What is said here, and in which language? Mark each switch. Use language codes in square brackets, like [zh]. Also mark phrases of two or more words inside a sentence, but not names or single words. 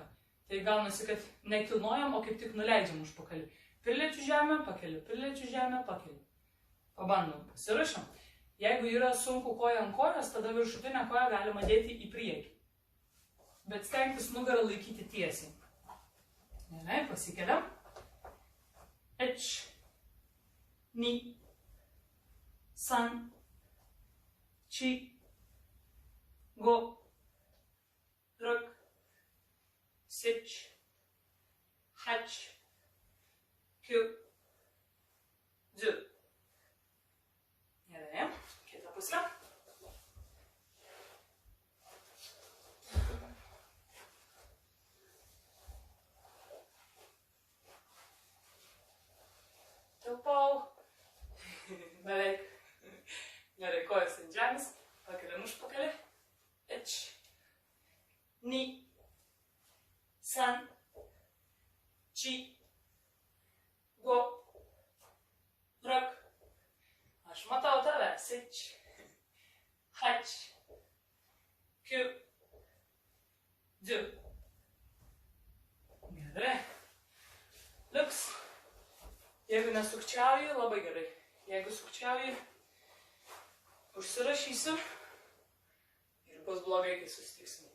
[lt] Tai gaunasi, kad nekilnojam, o kaip tik nuleidžiam užpakalį. Priliečiu žemę, pakeliu, priliečiu žemę, pakeliu. Pabandom, pasirašom. Jeigu yra sunku koja ant kojos, tada viršutinę koją galima dėti į priekį. Bet stengtis nugarą laikyti tiesiai. Gerai, pasikeliam. [ja] 一、二、三、四, 五、六、七、八, 九、十. [lt] Gerai, kitą pusę. Tilpau. Beveik. Gerai, kojas ant žemės. Pakeliam užpakalį. [ja] 一、二、三、四、五、六. [lt] Aš matau tave. [ja] 七、八、九、十. [lt] Gerai. Liuks. Jeigu nesukčiauji, labai gerai. Jeigu sukčiauji, užsirašysiu ir bus blogai, kai susitiksim.